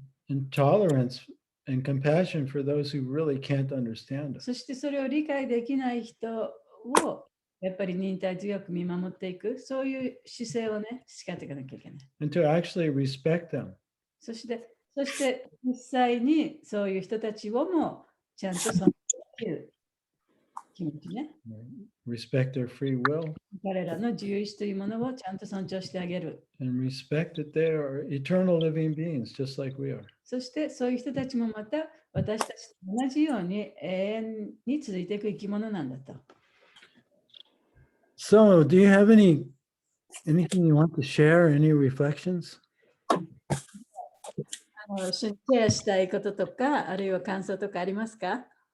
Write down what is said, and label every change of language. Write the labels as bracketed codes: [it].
[en] And tolerance and compassion for those who really can't understand us. [ja] そしてそれを理解できない人をやっぱり忍耐強く見守っていく、そういう姿勢をね、培っていかなきゃいけない。 [en] And to actually respect them. [ja] そして実際にそういう人たちをもちゃんと尊重する気持ちね。 [en] Respect their free will. [ja] 彼らの自由意志というものをちゃんと尊重してあげる。 [en] And respect that they are eternal living beings, just like we are. [ja] そしてそういう人たちもまた私たちと同じように永遠に続いていく生き物なんだと。 [en] So, do you have anything you want to share? Any reflections? [ja] シェアしたいこととか、あるいは感想とかありますか？